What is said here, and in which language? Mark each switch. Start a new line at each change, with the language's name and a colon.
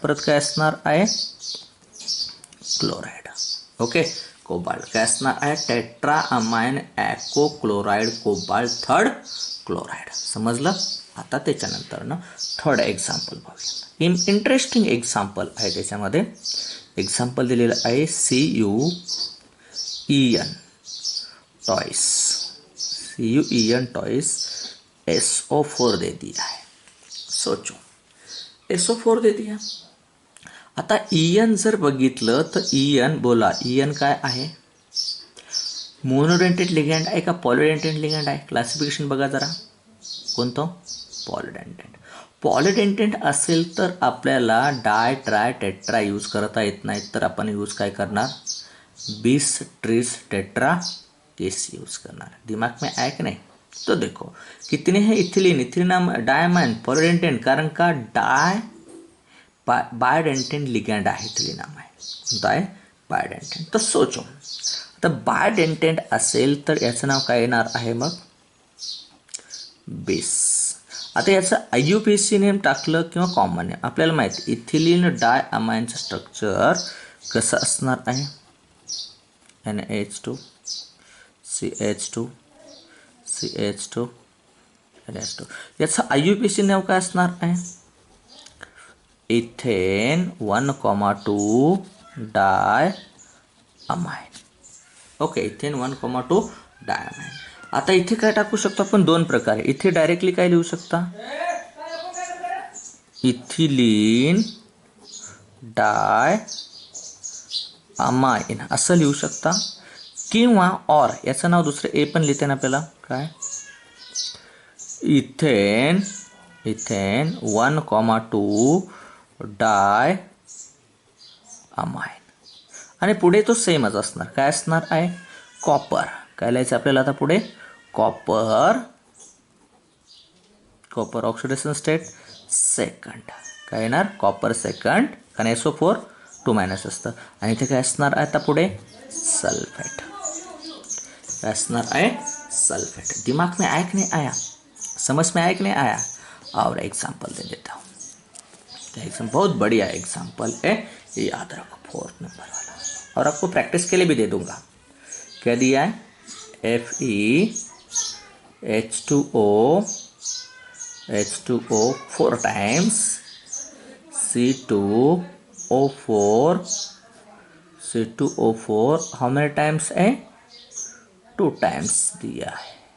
Marathi: परत काय असणार आहे क्लोराईड. ओके. कोबाल्ट काय असणार आहे tetra amine ॲको chloride cobalt 3rd chloride. समजलं. आता त्याच्यानंतर ना 3rd एक्झाम्पल बघूया. इंटरेस्टिंग एक्झाम्पल आहे त्याच्यामध्ये. एक्झाम्पल दिलेलं आहे CuEn टॉइस SO4
Hindi: दे दिया है. सोचो SO4 दे दिया.
Marathi: आता EN जर बघितलं तर EN बोला EN काय आहे मोनोडेंटेड लिगँड आहे का पॉलिडेंटेड लिगँड आहे. क्लासिफिकेशन बघा जरा कोणतं पॉलिडेंटेड असेल तर आपल्याला डाय ट्राय टेट्रा यूज करता येत नाही, तर आपण यूज काय करणार बिस ट्रिस टेट्रा केस यूज करणार.
Hindi: दिमाग में आया कि नहीं. तो देखो कितने हैं
Marathi: इथिलीन डायमंड पॉलिडेंटेड कारण का बायोडेंटेड लिगँड आहे इथिलीनाम आहे कोणता आहे बायोडेंटेड. तर सोचो आता बायोडेंटेड असेल तर याचं नाव काय येणार आहे मग बेस. आता याचं IUPAC नेम टाकलं किंवा कॉमन नेम आपल्याला माहिती इथिलीन डाय अमाइनचं स्ट्रक्चर कसं असणार आहे NH2 CH2 NH2 याचं IUPAC नाव काय असणार आहे इथेन 1,2 डाय अमाइन. Okay, ethane 1,2 diamine. आता इथे काय टाकू शकतो आपण, दोन प्रकारे. इथे डायरेक्टली काय लिहू शकता, इथिलीन डाय अमाइन असं लिहू शकता, किंवा और याचं नाव दुसरं ए पण लिहिते ना आपल्याला, काय इथेन 1,2 डाय अमाइन. आणि पुढे तो सेमच असणार. काय असणार आहे, कॉपर. काय लिहायचं आपल्याला आता पुढे, कॉपर ऑक्सिडेशन स्टेट सेकंड. काय येणार, कॉपर सेकंड, कारण SO4 2- असतं. आणि इथे काय असणार आहे आता पुढे, सल्फेट. काय असणार आहे, सल्फेट.
Hindi: दिमाग में आया कि नहीं आया, समझ में आया कि नहीं आया. और एग्जाम्पल दे देता हूँ. एग्जाम बहुत बढ़िया एग्जाम्पल है, ये याद रखो, 4th नंबर वाला. और आपको प्रैक्टिस के लिए भी दे दूंगा. क्या दिया है, FeH2O 4 times, C2O4
English: how many times
Hindi: है, 2 times दिया है.